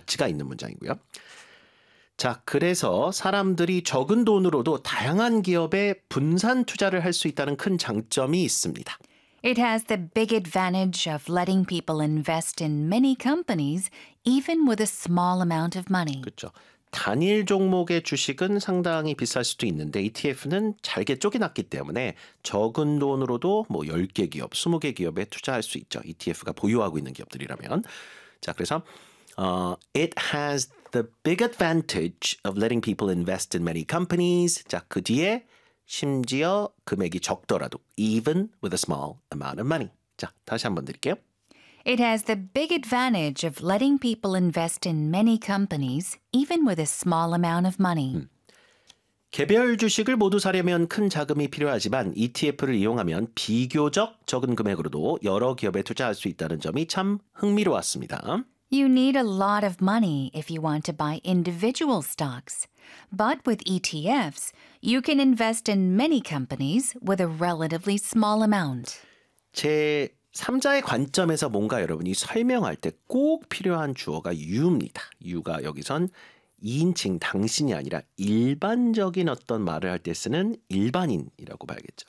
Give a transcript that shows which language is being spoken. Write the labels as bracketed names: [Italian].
[Korean] 가치가 있는 문장이고요. 자, 그래서 사람들이 적은 돈으로도 다양한 기업에 분산 투자를 할 수 있다는 큰 장점이 있습니다. [English] It has the big advantage of letting people invest in many companies, even with a small amount of money. [Korean] 그렇죠. 단일 종목의 주식은 상당히 비쌀 수도 있는데 ETF는 잘게 쪼개놨기 때문에 적은 돈으로도 뭐 10개 기업, 20개 기업에 투자할 수 있죠. ETF가 보유하고 있는 기업들이라면. 자, 그래서 [English] it has the big advantage of letting people invest in many companies. [Korean] 자, 그 뒤에 심지어 금액이 적더라도 [English] even with a small amount of money. [Korean] 자, 다시 한번 드릴게요. [English] It has the big advantage of letting people invest in many companies, even with a small amount of money. [Korean] 개별 주식을 모두 사려면 큰 자금이 필요하지만 ETF를 이용하면 비교적 적은 금액으로도 여러 기업에 투자할 수 있다는 점이 참 흥미로웠습니다. [English] You need a lot of money if you want to buy individual stocks. But with ETFs, you can invest in many companies with a relatively small amount. [Korean] 제 3자의 관점에서 뭔가 여러분이 설명할 때 꼭 필요한 주어가 you입니다. you가 여기선 2인칭 당신이 아니라 일반적인 어떤 말을 할 때 쓰는 일반인이라고 봐야겠죠.